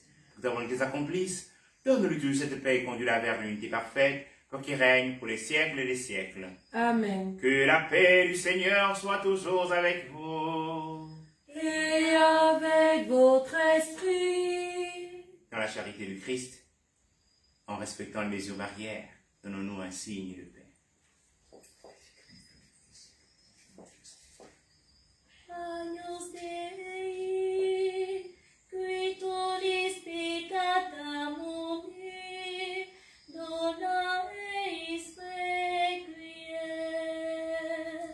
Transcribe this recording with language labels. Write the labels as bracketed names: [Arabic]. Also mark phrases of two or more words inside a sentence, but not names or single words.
[French] Que ta volonté s'accomplisse. Donne-lui Dieu cette paix et conduis-la vers l'unité parfaite, pour qui règne pour les siècles des siècles. Amen. Que la paix du Seigneur soit toujours avec vous. Et avec votre esprit. Dans la charité du Christ, en respectant les mesures barrières, donnons-nous un signe de paix. [Latin] Agnus Dei, qui tollis peccata mundi, dona eis requiem.